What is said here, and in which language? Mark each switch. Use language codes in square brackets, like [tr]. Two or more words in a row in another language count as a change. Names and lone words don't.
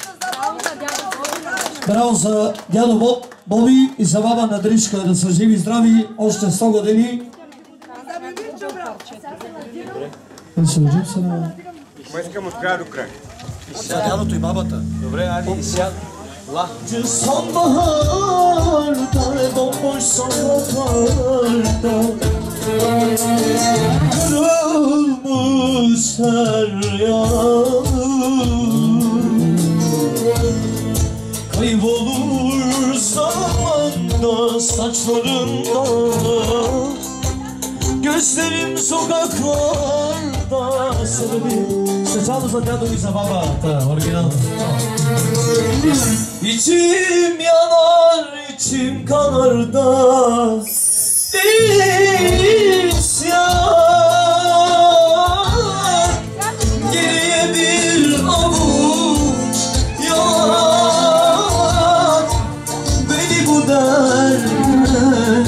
[bg] Браво за дядо Боби и за баба Надришка, да са живи и здрави още 100 години. Ма искам от края до края. За дядото и бабата. Добре, айде и сяд. Ла. [tr] Sonbaharda bomboş sokaklarda kırılmış her yanım, kaybolur zamanda saçlarında, gözlerim sokaklarda. [bg] Специално за дядо и за бабата, оригинал. [tr] İçim yanar, içim kanar da isyan, geriye bir avuç yalan beni bu derden.